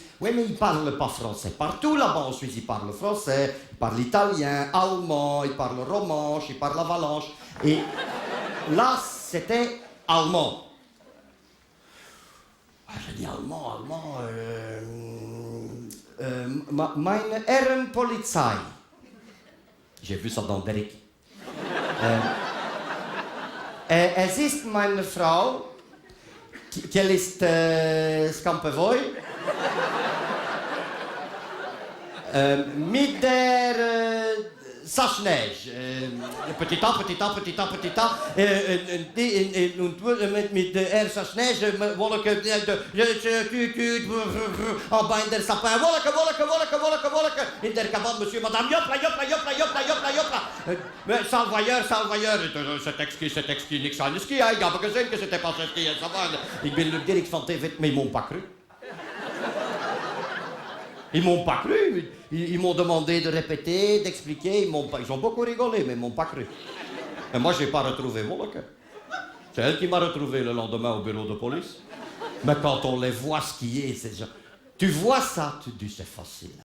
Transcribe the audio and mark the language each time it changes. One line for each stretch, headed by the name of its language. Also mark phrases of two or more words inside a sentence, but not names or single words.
French: Oui, mais il parle pas français. Partout là-bas en Suisse, il parle français, il parle italien, allemand, il parle romanche, il parle avalanche. Et là, c'était allemand. Ah, j'ai dit allemand.
German: Meine Herren Polizei.
French: J'ai vu ça dans Derek.
German: Es ist meine Frau, qu'elle ist Scampevoi, mit der Sache-Neige.
French: Petit A,
German: mit der Sache-Neige, Woleke,
French: en bas
German: in der sapin, Woleke, in der
French: cabane, monsieur, madame, yopla. Sale voyeur, c'est exquis,
Dutch: niks aan de ski, ik heb gezien
French: que c'était pas ski, ça va.
Dutch: Ik ben
French: le direct
Dutch: van TV,
French: mais ils m'ont pas cru. Ils m'ont pas cru, ils m'ont demandé de répéter, d'expliquer, ils ont beaucoup rigolé, mais ils m'ont pas cru. Et moi, j'ai pas retrouvé Woleke. C'est elle qui m'a retrouvé le lendemain au bureau de police. Mais quand on les voit skier, c'est genre... Tu vois ça, tu dis c'est facile.